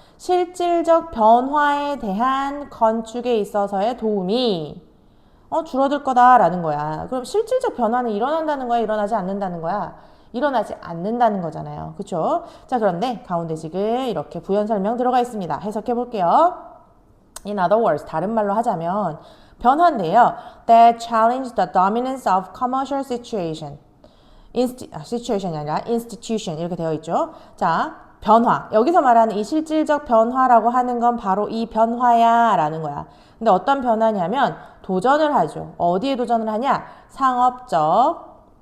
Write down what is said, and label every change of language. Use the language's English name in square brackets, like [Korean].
[Korean] 실질적 변화에 대한 건축에 있어서의 도움이 줄어들 거다라는 거야. 그럼 실질적 변화는 일어난다는 거야? 일어나지 않는다는 거야? 일어나지 않는다는 거잖아요. 그쵸? 자, 그런데 가운데 지금 이렇게 부연 설명 들어가 있습니다. 해석해 볼게요. [English] In other words, [Korean] 다른 말로 하자면 변화인데요. [English] That challenge the dominance of commercial situation. [Korean] situation이 아니라 institution 이렇게 되어 있죠. 자, 변화. 여기서 말하는 이 실질적 변화라고 하는 건 바로 이 변화야 라는 거야. 근데 어떤 변화냐면 도전을 하죠. 어디에 도전을 하냐? 상업적